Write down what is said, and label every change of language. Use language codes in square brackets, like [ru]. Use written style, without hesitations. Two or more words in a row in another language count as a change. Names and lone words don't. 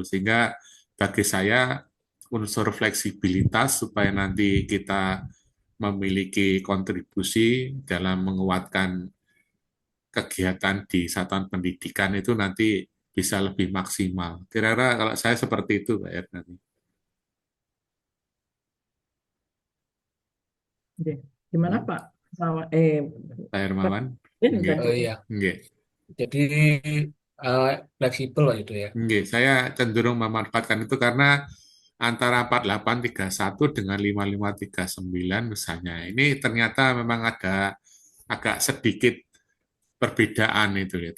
[id] Sehingga bagi saya unsur fleksibilitas supaya nanti kita memiliki kontribusi dalam menguatkan kegiatan di satuan pendidikan itu nanti bisa lebih maksimal. Kira-kira kalau saya seperti itu, Pak Ernani. Oke. Gimana Pak? Pak Hermawan? Nggih. Oh iya, Nggih. jadi fleksibel lah itu ya. Nggih, saya cenderung memanfaatkan itu karena antara 4831 dengan 5539 misalnya, ini ternyata memang ada agak sedikit perbedaan itu ya.